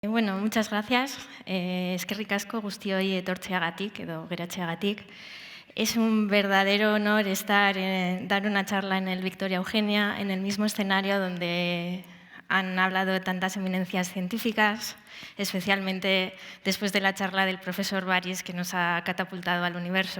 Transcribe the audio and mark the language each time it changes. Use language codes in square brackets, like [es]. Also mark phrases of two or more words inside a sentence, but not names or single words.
[es] Bueno, muchas gracias. [eu] Eskerrik asko guztioi etortzeagatik edo geratzeagatik. [es] Es un verdadero honor dar una charla en el Victoria Eugenia, en el mismo escenario donde han hablado tantas eminencias científicas, especialmente después de la charla del profesor Baris, que nos ha catapultado al universo.